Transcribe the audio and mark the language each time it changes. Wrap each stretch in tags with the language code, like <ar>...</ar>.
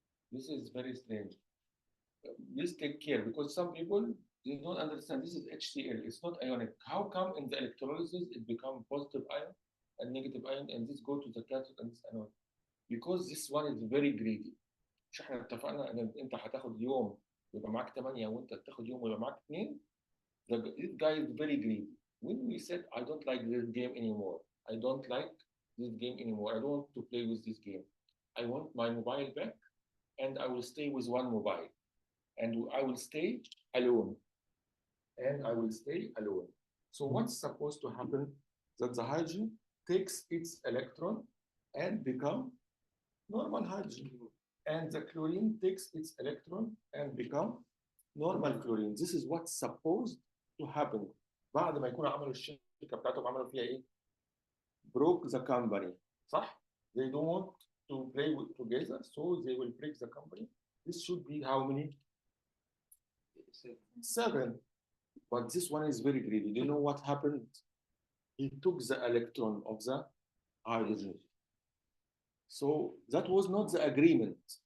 <en>This is very strange. Please take care because some people they don't understand. This is HCl. It's not ionic. How come in the electrolysis it becomes positive ion and negative ion, and this go to the cathode and this anode? Because this one is very greedy.</en> <ar>مش احنا اتفقنا ان انت هتاخد يوم يبقى معاك 8 وانت تاخد يوم ويبقى معاك 2.</ar> <en>This guy is very greedy. When we said I don't like this game anymore, I don't like this game anymore. I don't want to play with this game. I want my mobile back, and I will stay with one mobile, and I will stay alone. And I will stay alone. So what's supposed to happen? That the hydrogen takes its electron and become normal hydrogen. And the chlorine takes its electron and become normal chlorine. This is what's supposed to happen.</en> <ar>بعد ما يكونوا عملوا الشركة بتاعتهم عملوا فيها ايه؟</ar> <en>Broke the company.</en> <ar>صح؟</ar> <en>They don't want to play together, so they will break the company. This should be how many? 7. But this one is very greedy. Do you know what happened? He took the electron of the hydrogen. So that was not the agreement.</en>